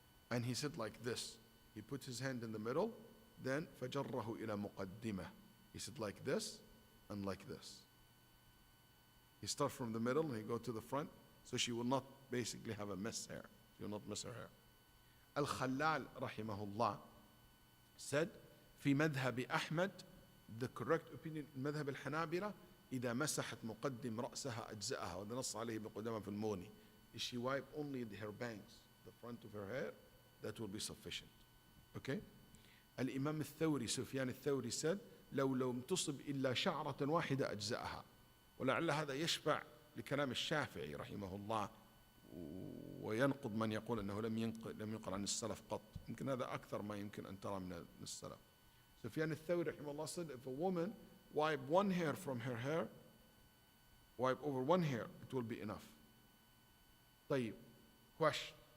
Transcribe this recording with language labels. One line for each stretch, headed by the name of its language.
English: And he said like this. He put his hand in the middle, then
Arabic: فَجَرَّهُ إِلَى مُقَدِّمَةٍ.
English: He said like this and like this. He start from the middle and he go to the front, so she will not basically have a mess hair. She will not miss her hair. Al-Khallal rahimahullah said,
Arabic: في مذهب أحمد,
English: the correct opinion in
Arabic: مذهب الحنابلة, إذا مسحت مقدم رأسها أجزأها, وده نص عليه ابن قدامة في المغني.
English: If she wipe only her bangs, the front of her hair, that will be sufficient. Okay? Al-Imam al-Thawri, Sufyan al-Thawri said,
Arabic: لو لم تصب إلا شعرة واحدة أجزأها. ولعل هذا يشبع لكلام الشافعي رحمه الله, وينقض من يقول أنه لم ينقل عن السلف قط. يمكن هذا أكثر ما يمكن أن ترى من السلف.
English: Sufyan al-Thawri رحمه الله said, if a woman wipe one hair from her hair, wipe over one hair, it will be enough.
Arabic: طيب,
English: question.